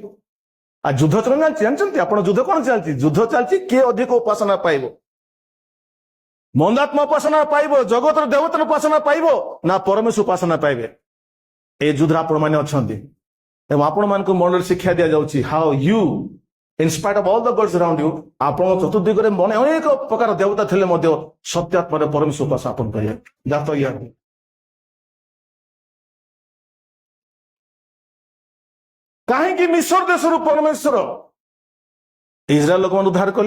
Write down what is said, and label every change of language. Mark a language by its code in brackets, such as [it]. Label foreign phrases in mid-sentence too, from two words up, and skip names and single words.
[or] ଆଉ ଯୁଦ୍ଧ ଚାଲିଛି, ଜାଣିଛନ୍ତି ଆପଣ? ଯୁଦ୍ଧ କଣ ଚାଲିଛି? ଯୁଦ୍ଧ ଚାଲିଛି କିଏ ଅଧିକ ଉପାସନା ପାଇବ। ମନ୍ଦାତ୍ମା ଉପାସନା ପାଇବ, ଜଗତର ଦେବତାର ଉପାସନା ପାଇବ ନା ପରମେଶ୍ୱର ଉପାସନା ପାଇବେ? এই ଯୁଦ୍ଧରେ ଆପଣମାନେ ଅଛନ୍ତି ଏବଂ ଆପଣମାନଙ୍କୁ ମନରେ ଶିକ୍ଷା ଦିଆଯାଉଛି [en] How you in spite of all the gods around you, [or] ଆପଣଙ୍କ ଚତୁର୍ଦିଗରେ ମନେ ଅନେକ ପ୍ରକାର ଦେବତା ଥିଲେ ମଧ୍ୟ ସତ୍ୟ ଆତ୍ମାରେ ପରମେଶ୍ୱର ଉପାସନା ଆପଣ କରିବେ। ଜାତ ଇୟା କାହିଁକି ମିଶର ଦେଶରୁ ପରମେଶ୍ୱର ଇସ୍ରାଏଲ ଲୋକମାନଙ୍କୁ ଉଦ୍ଧାର କଲେ?